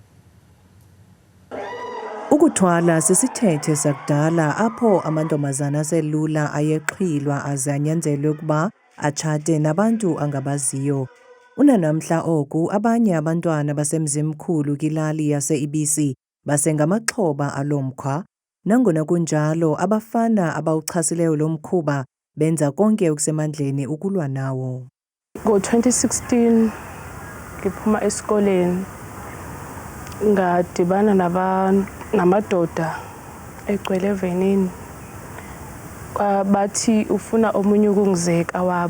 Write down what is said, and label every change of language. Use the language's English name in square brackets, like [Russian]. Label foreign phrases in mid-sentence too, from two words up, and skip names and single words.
[Xhosa] Ukuthwala sisithethe sakudala apho amantombazana aselula ayeqhilwa aze anyanzelwe ukuba atshate nabantu angabaziyo. Unanamhla oku abanye abantwana basemzimkhulu kwilali yase-Ibisi basengamaxhoba alo mkhwa. Nangona kunjalo, abafana abawuchasileyo lo mkhuba benza konke okusemandleni ukulwa nawo. [Zulu] Ngo-2016 ngiphuma esikoleni ngadibana namadoda egcwele evenini. Bathi ufuna omunye ukungizeka wabo.